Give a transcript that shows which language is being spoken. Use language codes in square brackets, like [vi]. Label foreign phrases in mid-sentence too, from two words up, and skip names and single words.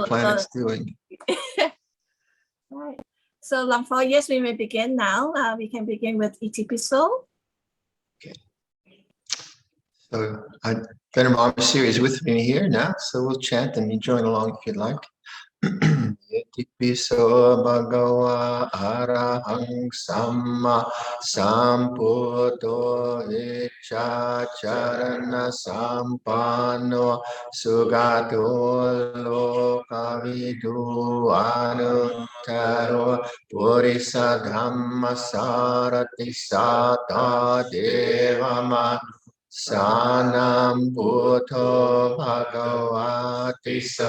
[en] The planet's doing. Right. So Luang Por, yes, we may begin now. We can begin with Itipiso. Okay. So Venerable Mama Siri is with me here now, so we'll chant and you join along if you'd like. [pi] Itipiso bhagava arahang samma sambuddho vicacharana sampanno sugato lokavidu anuttaro purisa dhamma sarati sata devama Sanam Buddho Bhagavati